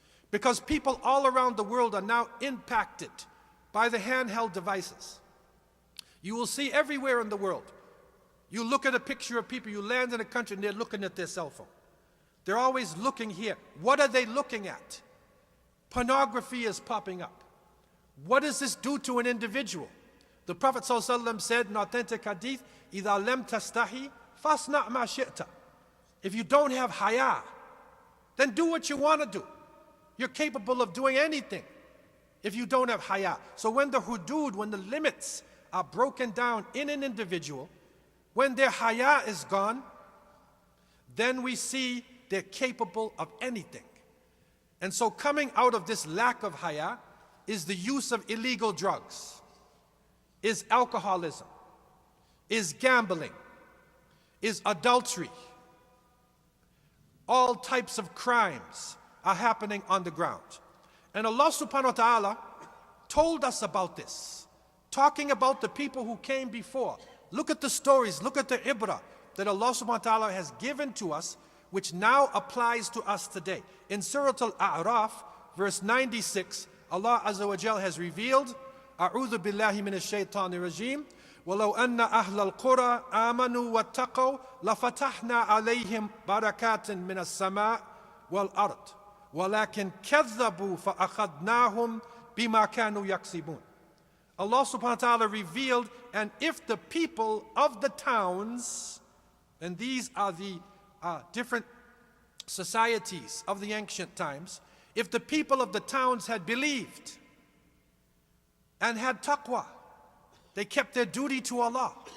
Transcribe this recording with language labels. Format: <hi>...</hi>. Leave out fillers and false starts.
<en>Because people all around the world are now impacted by the handheld devices. You will see everywhere in the world. You look at a picture of people, you land in a country and they're looking at their cell phone. They're always looking here. What are they looking at? Pornography is popping up. What does this do to an individual? The Prophet ﷺ said in authentic hadith,</en> <ar>إِذَا لَمْ تَسْتَحِي فَاصْنَعْ مَا شِئْتَ.</ar> <en>If you don't have haya, then do what you want to do. You're capable of doing anything if you don't have haya. So when the hudud, when the limits are broken down in an individual, when their haya is gone, then we see they're capable of anything. And so coming out of this lack of haya is the use of illegal drugs, is alcoholism, is gambling, is adultery. All types of crimes are happening on the ground. And Allah subhanahu wa ta'ala told us about this, talking about the people who came before. Look at the stories, look at the ibrah that Allah subhanahu wa ta'ala has given to us, which now applies to us today. In Surah Al-A'raf, verse 96, Allah Azza wa Jal has revealed,</en> <ar>A'udhu billahi minash shaitanir rajim, وَلَوْ أَنَّ أَهْلَ الْقُرَىٰ آمَنُوا وَاتَّقَوْا لَفَتَحْنَا عَلَيْهِمْ بَرَكَاتٍ مِّنَ السَّمَاءِ وَالْأَرْضِ وَلَكِنْ كَذَّبُوا فَأَخَذْنَاهُمْ بِمَا كَانُوا يَكْسِبُونَ.</ar> <en>Allah subhanahu wa ta'ala revealed, and if the people of the towns, and these are the different societies of the ancient times, if the people of the towns had believed and had taqwa, they kept their duty to Allah.</en>